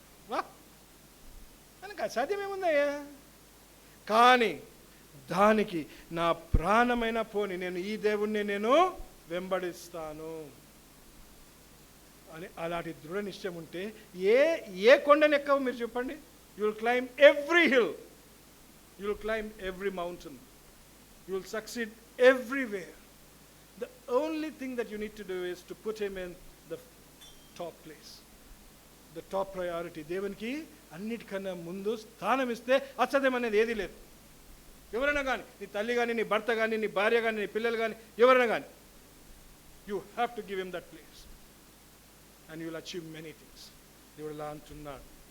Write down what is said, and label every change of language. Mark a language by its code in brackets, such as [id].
[te] వా, ఆయనకు అసాధ్యం ఏముందయ్యా? కానీ దానికి నా ప్రాణమైన పోని, నేను ఈ దేవుణ్ణి నేను వెంబడిస్తాను అని అలాంటి దృఢ నిశ్చయం ఉంటే ఏ కొండను ఎక్కవు మీరు చెప్పండి? [en] You will climb every hill, you will climb every mountain, you will succeed everywhere. The only thing that you need to do is to put him in the top place, the top priority. [te] దేవునికి అన్నిటికన్నా ముందు స్థానం ఇస్తే అసాధ్యం అనేది ఏది లేదు. ఎవరైనా కానీ, నీ తల్లి కానీ, నీ భర్త కానీ, నీ భార్య కానీ, నీ పిల్లలు కానీ, ఎవరైనా కానీ, [en] you have to give him that place and you will achieve many things. [te] దేవుడు ఇలా అంటున్నాడు.